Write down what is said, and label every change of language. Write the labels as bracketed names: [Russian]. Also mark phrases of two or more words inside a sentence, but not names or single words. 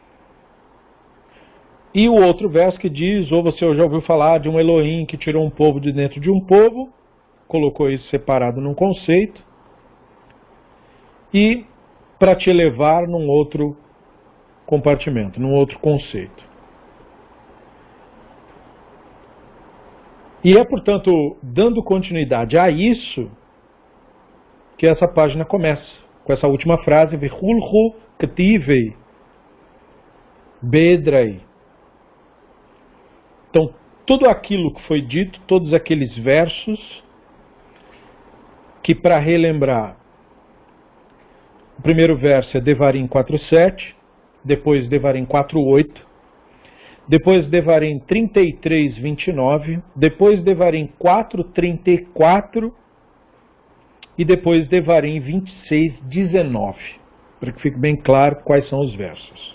[Portuguese] E o outro verso que diz, ou você já ouviu falar de um Elohim que tirou um povo de dentro de um povo, colocou isso separado num conceito, e para te levar num outro compartimento, num outro conceito. E é, portanto, dando continuidade a isso, que essa página começa, com essa última frase, [Aramaic] וכולהו כתיבי בחדא. [Portuguese] Então, tudo aquilo que foi dito, todos aqueles versos, que para relembrar, o primeiro verso é Devarim 4.7, depois Devarim 4.8, depois Devarim 33.29, depois Devarim 4.34 e depois Devarim 26.19, para que fique bem claro quais são os versos.